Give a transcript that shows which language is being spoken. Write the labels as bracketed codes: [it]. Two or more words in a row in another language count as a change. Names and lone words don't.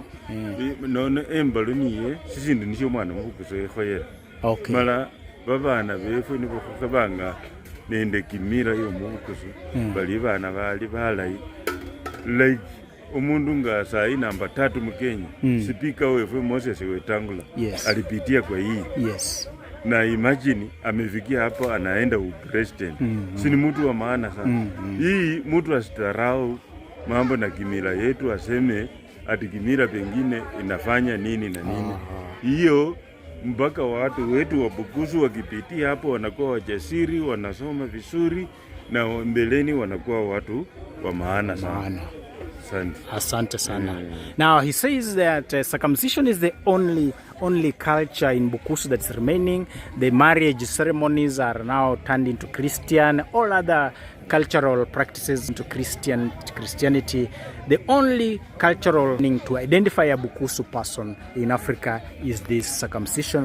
[luy] None embalo niye sisindi nisho mwana Bukusu ekhoyera. [en] Okay. [luy] Mala babana befu nibo kabanga nende kimira yo mu Bukusu. Bali bana bali balai. Like umundu nga [sw] saa namba [luy] 3 mu Kenya. Speaker wefu Moses Wetangula. [en] Yes. [sw] Alipitia kwa hii. [en] Yes. [sw] Na imagine amefikia hapo anaenda president. Si ni mtu wa maana sana. Hii mtu asitarau mambo na kimila yetu, aseme ati kimila pengine inafanya nini na nini. Hiyo mpaka watu wetu wa Bukusu wakipitia hapo wanakuwa wajasiri, wanasoma vizuri na mbeleni wanakuwa watu wa maana sana. Asante sana. [en] Now he says that circumcision is the only culture in Bukusu that's remaining. The marriage ceremonies are now turned into Christian. All other cultural practices into Christianity. The only cultural thing to identify a Bukusu person in Africa is this circumcision.